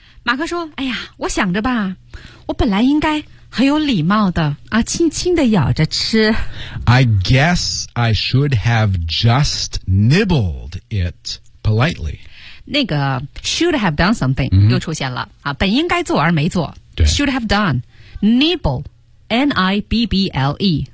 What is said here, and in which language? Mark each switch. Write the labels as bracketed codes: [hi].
[zh] 马克说哎呀我想着吧我本来应该很有礼貌的啊，轻轻地咬着吃。 [en] I guess I should have just nibbled it politely. [zh] 那个 [en] should have done something、 mm-hmm. [zh] 又出现了啊，本应该做而没做。对 [en] should have done nibble, N-I-B-B-L-E,、